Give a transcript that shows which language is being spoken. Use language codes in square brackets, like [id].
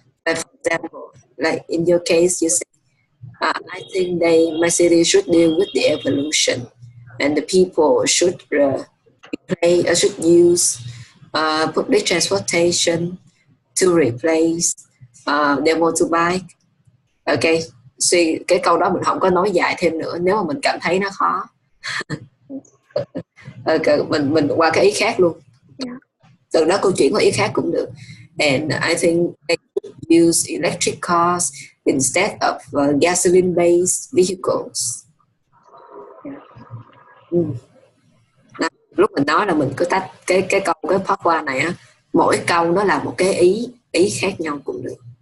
[en] Like for example, like in your case, you say, I think my city should deal with the evolution, and the people should should use public transportation to replace their motorbike. [vi] Ok, cái câu đó mình không có nói dài thêm nữa nếu mà mình cảm thấy nó khó. Mình qua cái ý khác luôn. Từ đó câu chuyện qua ý khác cũng được. [en] And I think they should use electric cars instead of gasoline-based vehicles. [vi] Lúc mình nói là mình cứ tách cái part qua này á, mỗi câu nó là một cái ý khác nhau cũng được.